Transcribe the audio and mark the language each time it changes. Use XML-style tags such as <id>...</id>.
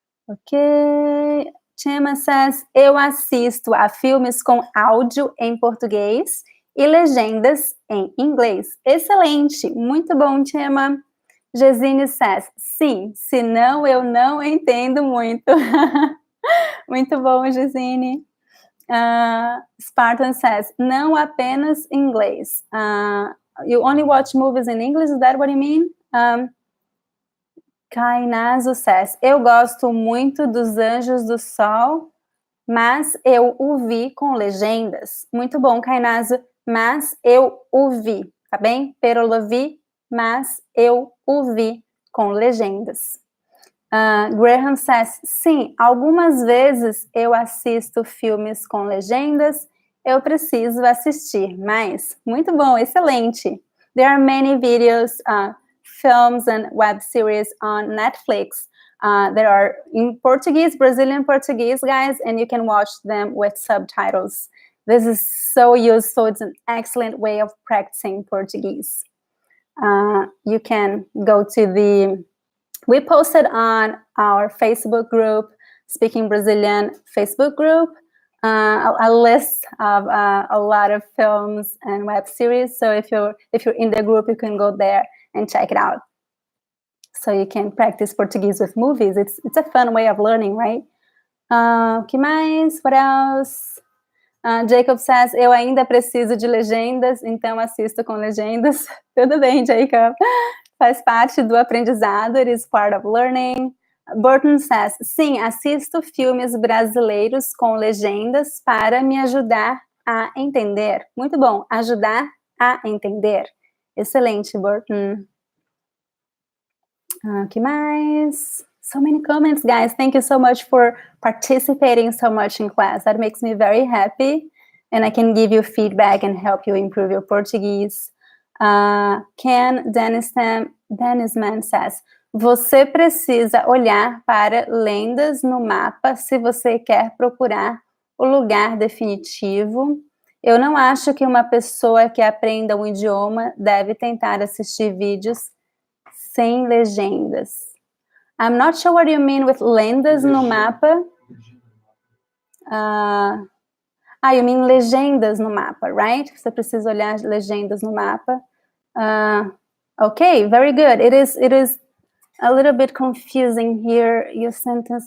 <en>Okay, Chema says,</en> <pt>eu assisto a filmes com áudio em português e legendas em inglês. Excelente, muito bom, Chema. Gesine</pt> <en>says,</en> <pt>sim, senão eu não entendo muito. Muito bom, Gesine. Spartan</pt> <en>says,</en> <pt>não apenas inglês.</pt> <en>You only watch movies in English, is that what you mean?</en> <pt>Kainazo</pt> <en>says,</en> <pt>eu gosto muito dos Anjos do Sol, mas eu o vi com legendas. Muito bom, Kainazo, mas eu o vi, tá bem?</pt> <es>Pero lo vi,</es> <pt>mas eu o vi com legendas. Graham</pt> <en>says,</en> <pt>sim, algumas vezes eu assisto filmes com legendas, eu preciso assistir mais. Muito bom, excelente.</pt> <en>There are many videos, films and web series on Netflix. There are in Portuguese, Brazilian Portuguese, guys, and you can watch them with subtitles. This is so useful. It's an excellent way of practicing Portuguese. You can go to we posted on our Facebook group, Speaking Brazilian Facebook group, a list of a lot of films and web series. So if you're in the group, you can go there and check it out. So you can practice Portuguese with movies. It's a fun way of learning, right?</en> <pt>Que mais?</pt> <en>What else?</en> <pt>Jacob</pt> <en>says,</en> <pt>eu ainda preciso de legendas, então assisto com legendas. Tudo bem, Jacob. Faz parte do aprendizado,</pt> <en>it is part of learning.</en> <pt>Burton</pt> <en>says,</en> <pt>sim, assisto filmes brasileiros com legendas para me ajudar a entender. Muito bom, ajudar a entender. Excelente, Burton. Que mais?</pt> <en>So many comments, guys. Thank you so much for participating so much in class. That makes me very happy, and I can give you feedback and help you improve your Portuguese.</en> <pt>Ken Dennisman</pt> <en>says,</en> <pt>você precisa olhar para lendas no mapa se você quer procurar o lugar definitivo. Eu não acho que uma pessoa que aprenda um idioma deve tentar assistir vídeos sem legendas.</pt> <en>I'm not sure what you mean with</en> <pt>lendas no mapa.</pt> <en>You mean</en> <pt>legendas no mapa,</pt> <en>right?</en> <pt>Você precisa olhar legendas no mapa.</pt> <en>Okay, very good. It is a little bit confusing here, your sentence.</en>